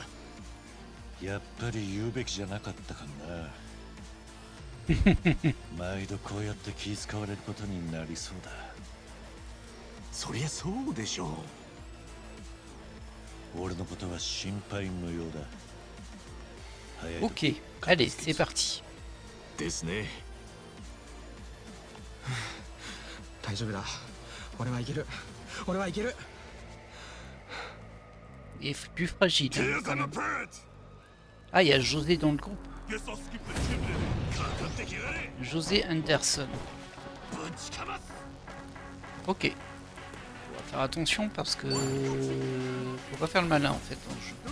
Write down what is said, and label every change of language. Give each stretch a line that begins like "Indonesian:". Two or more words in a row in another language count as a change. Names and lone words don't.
Japanese: やっぱり言うべきじゃなかったかな。毎度こうやって気遣われることになりそうだ。そりゃそうでしょう。俺のことは心配無用だ。早い
French: Ok, allez, c'est parti.
Japanese: ですね。大丈夫だ。俺はいける。俺はいける。
French: Il est plus fragile. Hein, quand même. Ah, il y a José dans le groupe. José Anderson. Ok. On va faire attention parce que... faut pas faire le malin en fait dans le jeu.